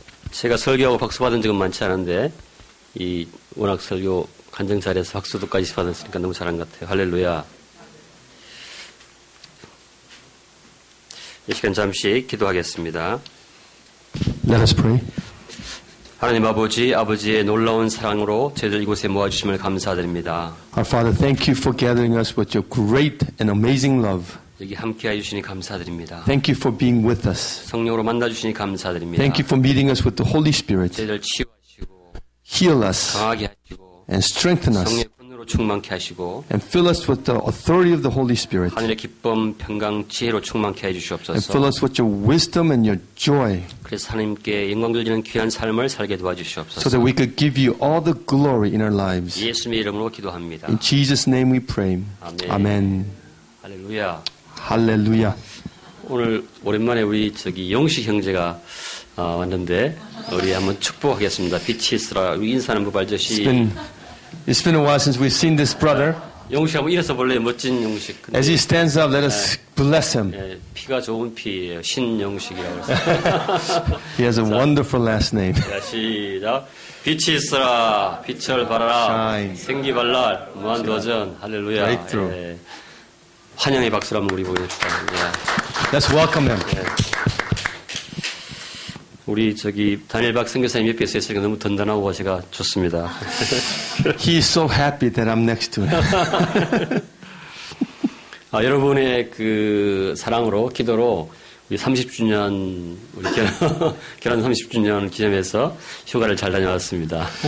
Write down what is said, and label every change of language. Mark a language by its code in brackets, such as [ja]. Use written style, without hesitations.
[ko] 제가 설교하고 박수 받은 적은 많지 않은데, 워낙 설교 간증 자리에서 박수도까지 받았으니까 너무 잘한 것 같아요. 할렐루야. 이 시간 잠시 기도하겠습니다. [en] Let us pray. [ko] 하나님 아버지의 놀라운 사랑으로 저희들 이곳에 모아주심을 감사드립니다. [en] Our Father, thank you for gathering us with your great and amazing love. [ko] 여기 함께해 주시니 감사드립니다. [en] Thank you for being with us. [ko] 성령으로 만나주시니 감사드립니다. [en] Thank you for meeting us with the Holy Spirit. [ko] 저희들 치유하시고 [en] Heal us [ko] 강하게 하시고 [en] and strengthen us [ko] 성령의 분노로 충만케 하시고 [en] and fill us with the authority of the Holy Spirit [ko] 하늘의 기쁨, 평강, 지혜로 충만케 [en] and [ko] 해주시옵소서. [en] fill us with your wisdom and your joy [ko] 그래서 하나님께 영광 돌리는 귀한 삶을 살게 [en] so [ko] 도와주시옵소서. [en] that we could give you all the glory in our lives. [ko] 예수님의 이름으로 기도합니다. [en] In Jesus' name we pray. [ko] 아멘. [en] Amen. [ko] 할렐루야. [en] Hallelujah. [ko] 오늘 오랜만에 우리 영식 형제가 왔는데 우리 한번 축복하겠습니다. 빛이 있으라. 우리 인사는 법 알듯이 [en] It's been a while since we've seen this brother. [ko] 영식 한번 일어서 볼래요? 멋진 영식. 근데, [en] As he stands up, let us bless him. [ko] 예, 피가 좋은 피예요. 신영식이라고 해서. [en] He has a wonderful last name. [ko] 자, 시작. 빛이 있으라. 빛을 발하라. [en] Shine. [ko] 생기 발랄. 무한도전. 할렐루야. [en] Breakthrough. [ko] 예. 환영의 박수를 한번 우리 보내 축하합니다. [en] Let's welcome him. [ko] 우리 다니엘 박 선교사님 옆에 있으니까 너무 든든하고 제가 좋습니다. [en] He is so happy that I'm next to him. [ko] 여러분의 그 사랑으로, 기도로 우리 30주년, 우리 결혼 30주년 기념해서 휴가를 잘 다녀왔습니다.